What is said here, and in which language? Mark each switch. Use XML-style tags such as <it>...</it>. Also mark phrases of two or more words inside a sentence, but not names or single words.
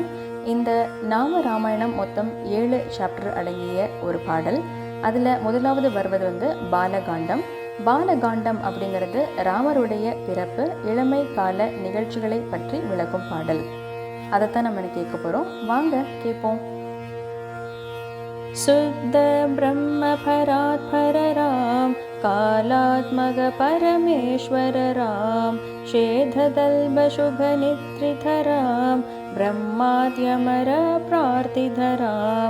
<ta>இந்த நாம ராமாயணம் மொத்தம் 7 சாப்டர் அடங்கிய ஒரு பாடல். அதில் முதலாவது வருவது பாலகாண்டம். பாலகாண்டம் அப்படிங்கிறது ராமருடைய பிறப்பு, இளமை கால நிகழ்ச்சிகளை பற்றி விளக்கும் பாடல். அதைத்தான் நம்ம கேட்க போகிறோம். வாங்க கேட்போம்.</ta> <sa>शुद्ध ब्रह्म परात्पर राम, कालात्मक परमेश्वर राम, शेधदल्ब शुभ निद्रित राम, ब्रह्माद्यमर प्रार्थित राम,</sa>